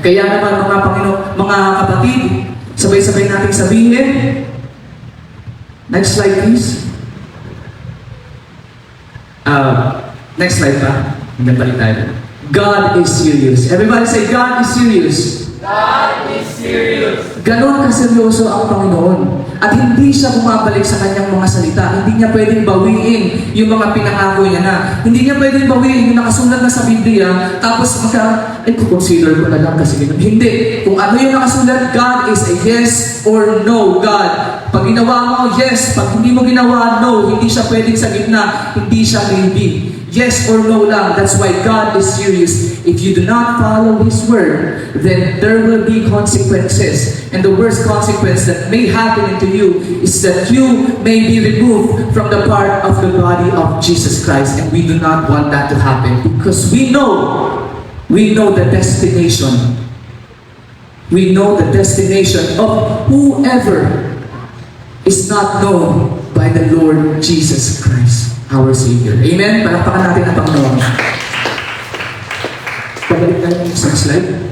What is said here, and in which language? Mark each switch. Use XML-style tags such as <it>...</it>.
<tl>Kaya naman mga kapatid, sabay-sabay natin sabihin,</tl> <en>next slide please. Next slide pa.</en> <tl>Balik tayo.</tl> <en>God is serious. Everybody say, God is serious. God is serious.</en> <tl>Ganon kaseryoso ang Panginoon. At hindi siya bumabalik sa kanyang mga salita. Hindi niya pwedeng bawiin yung mga pinangako niya na. Hindi niya pwedeng bawiin yung nakasulat na sa Biblia, tapos consider ko na lang kasi hindi. Kung ano yung nakasulat,</tl> <en>God is a yes or no God.</en> <tl>Pag ginawa mo, yes. Pag hindi mo ginawa, no. Hindi siya pwedeng sa gitna. Hindi siya maybe. Yes or no lang.</tl> <en>That's why God is serious. If you do not follow His word, then there will be consequences. And the worst consequence that may happen to you is that you may be removed from the part of the body of Jesus Christ. And we do not want that to happen because we know the destination. We know the destination of whoever is not known by the Lord Jesus Christ, our Savior. Amen?</en> <tl>Palakpakan natin ang Panginoon. Pabalik tayo ng isang slide.</tl>